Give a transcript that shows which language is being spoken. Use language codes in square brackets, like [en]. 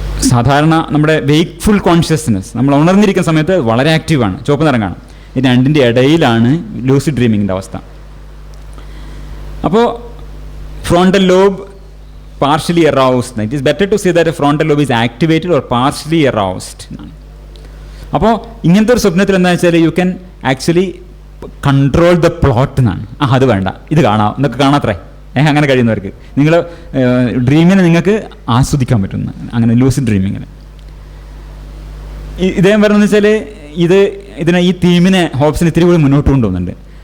[ml] സാധാരണ നമ്മുടെ വേക്ക്ഫുൾ കോൺഷ്യസ്നെസ് നമ്മൾ ഉണർന്നിരിക്കുന്ന സമയത്ത് വളരെ ആക്റ്റീവാണ്, ചുവപ്പ് നിറം കാണും. ഇത് രണ്ടിൻ്റെ ഇടയിലാണ് ലൂസിഡ് ഡ്രീമിങ്ങിൻ്റെ അവസ്ഥ. അപ്പോൾ frontal lobe [en] partially aroused. It is better to say that a frontal lobe is activated or partially aroused. [ml] അപ്പോൾ ഇങ്ങനത്തെ ഒരു സ്വപ്നത്തിൽ എന്താ വെച്ചാൽ [en] you can actually control the plot [ml] എന്നാണ്. അത് വേണ്ട, ഇത് കാണാം എന്നൊക്കെ കാണാത്രേ. അങ്ങനെ കഴിയുന്നവർക്ക് നിങ്ങൾ ഡ്രീമിനെ നിങ്ങൾക്ക് ആസ്വദിക്കാൻ പറ്റുന്നു. അങ്ങനെ ലൂസിഡ് ഡ്രീമിങ്ങിന് ഇദ്ദേഹം പറയുന്നത് വെച്ചാൽ ഇതിനെ ഈ തീമിനെ ഹോബ്സിന് ഇത്തിരി കൂടി മുന്നോട്ട് കൊണ്ടുപോകുന്നുണ്ട്.